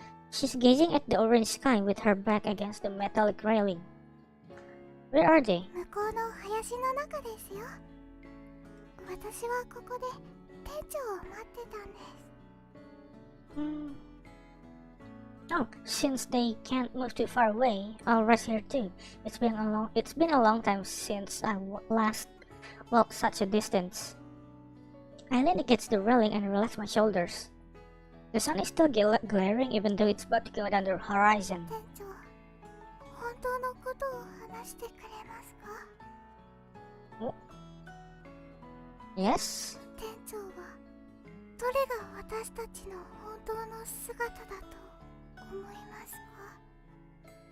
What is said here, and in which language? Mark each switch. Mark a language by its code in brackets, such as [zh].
[en] She's gazing at the orange sky with her back against the metallic railing. Where are they? [ja] 向こうの林の中ですよ。私はここで店長を待ってたんです。 [en] Oh, since they can't move too far away, I'll rest here too. It's been a long time since I last walked such a distance. I lean against the railing and relax my shoulders. The sun is still glaring even though it's about to go down the horizon. [ja] 店長、本当のことを話してくれますか？ [en] Yes? [ja] 店長はどれが私たちの本当の姿だと思いますか？